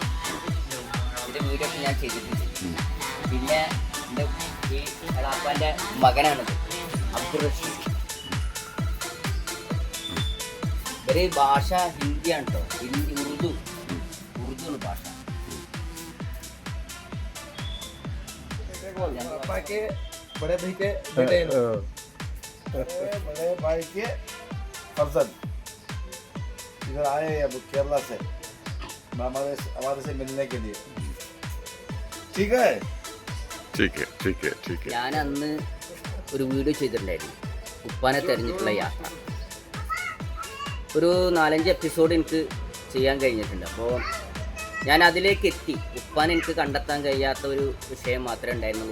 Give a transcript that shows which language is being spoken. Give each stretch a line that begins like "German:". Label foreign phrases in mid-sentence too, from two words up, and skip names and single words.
Malayalam: ഇതിൻ്റെ വീഡിയോ ഒക്കെ ഞാൻ ചെയ്തിട്ടുണ്ട്. പിന്നെ എൻ്റെ ഈ എളാപ്പാൻ്റെ മകനാണിത്, അബ്ദുൾ റഷീദ്. ഒരു ഭാഷ ഹിന്ദിയാണ് കേട്ടോ. ഹിന്ദി, ഉറുദു ഭാഷ.
Hindi: बड़े भाई के बेटे हैं, बड़े भाई के फर्जंद इधर आए अब केरला से हमारे से मिलने के लिए. ठीक है.
Malayalam: ഞാൻ അന്ന് ഒരു വീഡിയോ ചെയ്തിട്ടുണ്ടായിരുന്നു, ഉപ്പാനെ തെരഞ്ഞിട്ടുള്ള യാത്ര. ഒരു 4-5 എപ്പിസോഡ് എനിക്ക് ചെയ്യാൻ കഴിഞ്ഞിട്ടുണ്ട്. അപ്പോൾ ഞാൻ അതിലേക്ക് എത്തി. ഉപ്പാനെ എനിക്ക് കണ്ടെത്താൻ കഴിയാത്ത ഒരു വിഷയം മാത്രമേ ഉണ്ടായിരുന്നുള്ളൂ.